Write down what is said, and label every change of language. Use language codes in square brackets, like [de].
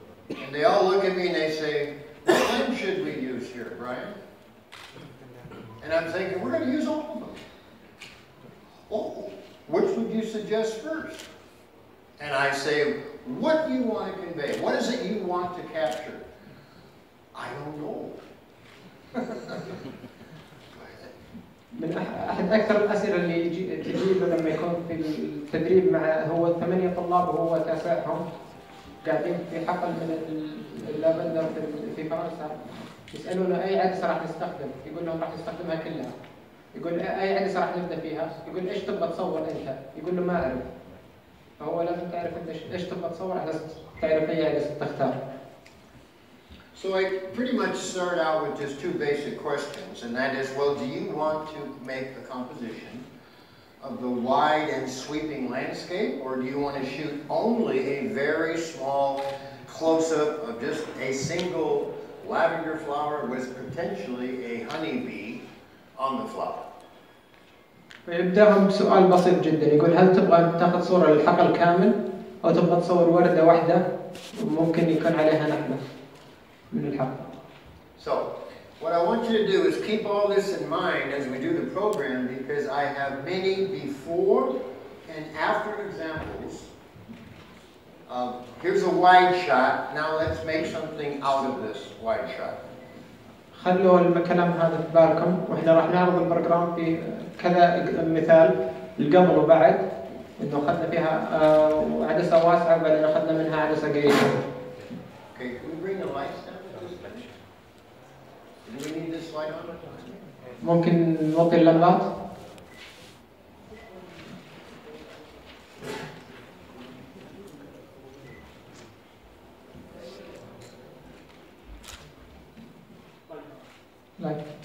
[en] And they all look at me and they say, what lens should we use here, Brian? And I'm thinking, we're going to use all of them. Oh, which would you suggest first? And I say, what do you want to convey? What is it you want to capture? I don't know. [ar] من أحد أكثر الأسئلة اللي تجي له لما يكون في التدريب مع هو 8 طلاب وهو تاسعهم قاعدين في حقل من اللافندر في فرنسا، يسألونه أي عدسة راح نستخدم؟ يقول لهم راح نستخدمها كلها. يقول أي عدسة راح نبدأ فيها؟ يقول إيش تبغى تصور أنت؟ يقول له ما أعرف. فهو لازم تعرف أنت إيش تبغى تصور على تعرف أي عدسة تختار. [en] So I pretty much start out with just 2 basic questions, and that is, well, do you want to make a composition of the wide and sweeping landscape, or do you want to shoot only a very small close-up of just a single lavender flower with potentially a honeybee on the flower? [ar] فيبدأهم بسؤال بسيط جدا، يقول هل تبغى تاخذ صورة للحقل كامل أو تبغى تصور وردة واحدة وممكن يكون عليها نحلة من الحقل. [en] So, what I want you to do is keep all this in mind as we do the program, because I have many before and after examples. Here's a wide shot. Now let's make something out of this wide shot. [ar] خلوا الكلام هذا في بالكم، واحنا راح نعرض البروجرام في كذا مثال القبل وبعد، انه اخذنا فيها عدسه واسعه وبعدين اخذنا منها عدسه قريبه. [en] Okay, can we bring the lights down to this bench? Do we need this light on? [ar] ممكن نوطي اللمبات؟ Light.